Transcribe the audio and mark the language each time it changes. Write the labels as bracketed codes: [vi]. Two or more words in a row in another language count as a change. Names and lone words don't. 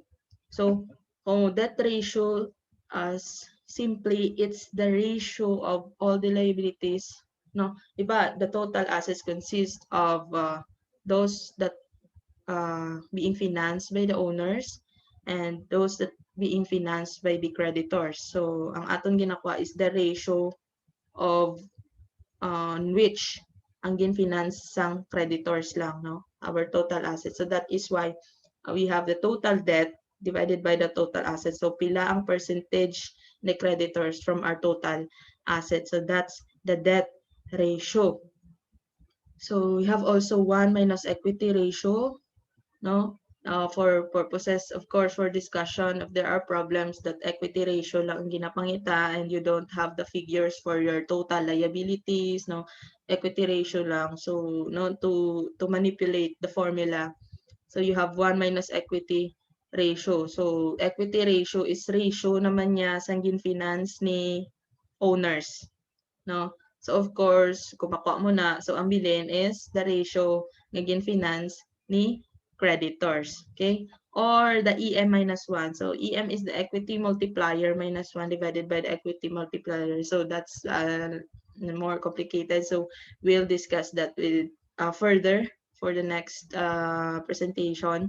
[en] So kung debt ratio, as simply it's the ratio of all the liabilities, no? Diba, the total assets consist of those that being financed by the owners and those that being financed by the creditors. [hil] So ang aton ginakuha [en] is the ratio of on which [hil] ang gin-finance sang creditors lang, no? [en] Our total assets. So that is why we have the total debt divided by the total assets. [hil] So pila ang percentage ni creditors [en] from our total assets. So that's the debt ratio. So we have also 1 minus equity ratio, no? For purposes, of course, for discussion, if there are problems that equity ratio [hil] lang ang ginapangita [en] and you don't have the figures for your total liabilities, no, equity ratio lang. So, no, to manipulate the formula. So, you have 1 minus equity ratio. So, equity ratio is ratio [hil] naman niya sa [en] finance ni owners, no? [hil] So, [en] of course, [hil] kung makuha mo na, so ang bilin [en] is the ratio [hil] ng finance ni creditors. Okay? [en] Or the EM minus 1. So, EM is the equity multiplier minus 1 divided by the equity multiplier. So, that's more complicated. So, we'll discuss that with further for the next presentation.